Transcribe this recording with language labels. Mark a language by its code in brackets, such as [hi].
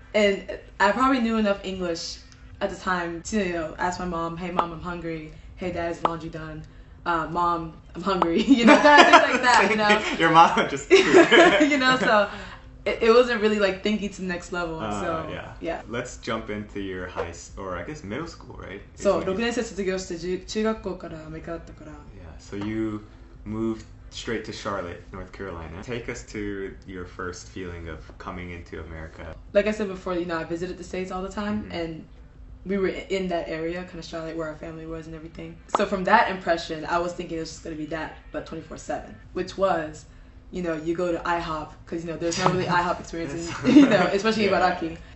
[en] And I probably knew enough English at the time to ask my mom, hey mom, I'm hungry. Hey dad, is laundry done? Mom, I'm hungry. Kind of things like that. Your mom just so it wasn't really like thinking to the next level. So yeah. Let's jump into your or I guess middle school, right? [ja] So 6年生卒業して中学校からアメリカだったから。 [en] Yeah. So you moved straight to Charlotte, North Carolina. Take us to your first feeling of coming into America. Like I said before, I visited the States all the time, and we were in that area, kind of Charlotte, where our family was and everything. So from that impression, I was thinking it was just going to be that, but 24/7, which was, you go to IHOP, because, there's not really IHOP experience, especially in Ibaraki.